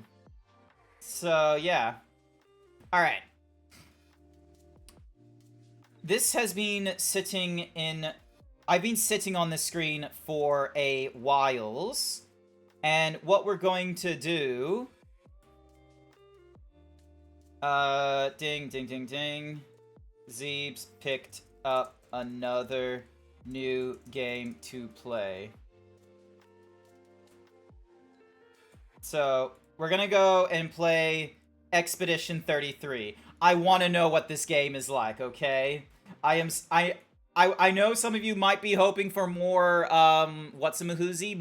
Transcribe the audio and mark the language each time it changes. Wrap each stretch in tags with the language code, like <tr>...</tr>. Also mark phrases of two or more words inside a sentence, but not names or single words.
<en>So, yeah. Alright. This has been sitting in... I've been sitting on this screen for a whiles, and what we're going to do... ding, ding, ding, ding. Zeebs picked up another new game to play. So, we're gonna go and play Expedition 33. I want to know what this game is like, okay? I know some of you might be hoping for more, what's-a-mahoozy?</en>